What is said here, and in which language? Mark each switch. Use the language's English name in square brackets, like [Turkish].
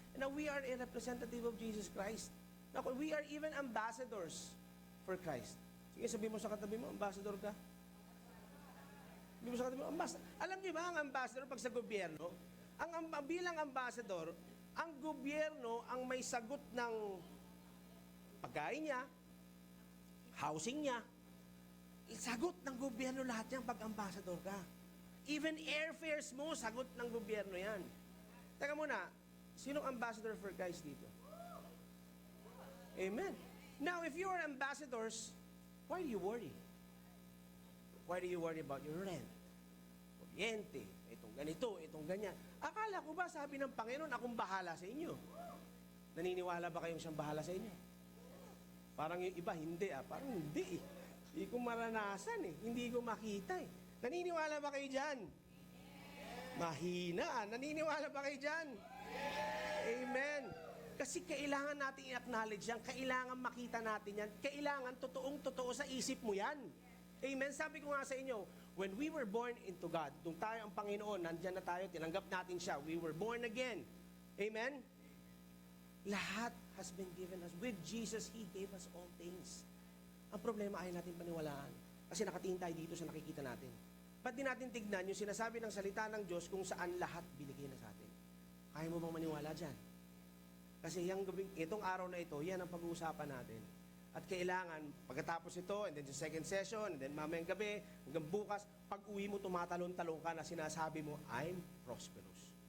[English] And now we are a representative of Jesus Christ. Now, we are even ambassadors for Christ. [Filipino] Sige, sabihin mo sa katabi mo, ambassador ka. Sabihin mo sa katabi mo, ambassador. Alam niyo ba ang ambassador pag sa gobyerno? Bilang ambassador, ang gobyerno ang may sagot ng pagkain niya, housing niya, sagot ng gobyerno lahat yan pag ambassador ka. Even airfares mo, sagot ng gobyerno yan. Teka muna, sinong ambassador for Christ dito? Amen. [English] Now, if you are ambassadors, why do you worry? Why do you worry about your rent? [Filipino] Kuryente, itong ganito, itong ganyan. Akala ko ba, sabi ng Panginoon, akong bahala sa inyo? Naniniwala ba kayong siyang bahala sa inyo? Parang yung iba, hindi Parang hindi eh. Hindi ko maranasan eh. Hindi ko makita eh. Naniniwala ba kayo dyan? Mahina. Naniniwala ba kayo dyan? Amen. Kasi kailangan natin i-acknowledge yan. Kailangan makita natin yan. Kailangan totoong-totoo sa isip mo yan. Amen. Sabi ko nga sa inyo, [English] when we were born into God, [Filipino] nung tayo ang Panginoon, nandyan na tayo, tinanggap natin siya. [English] We were born again. Amen. [Filipino] Lahat [English] has been given us. With Jesus, He gave us all things. [Filipino] Ang problema ay natin paniwalaan. Kasi nakatingin tayo dito sa nakikita natin. Ba't di natin tignan yung sinasabi ng salita ng Diyos kung saan lahat binigay na sa atin? Kaya mo bang maniwala dyan? Kasi itong araw na ito, yan ang pag-uusapan natin. At kailangan, pagkatapos ito, [English] and then the second session, and then [Filipino] mamayang gabi, hanggang bukas, pag uwi mo, tumatalon-talon ka na sinasabi mo, [English] I'm prosperous.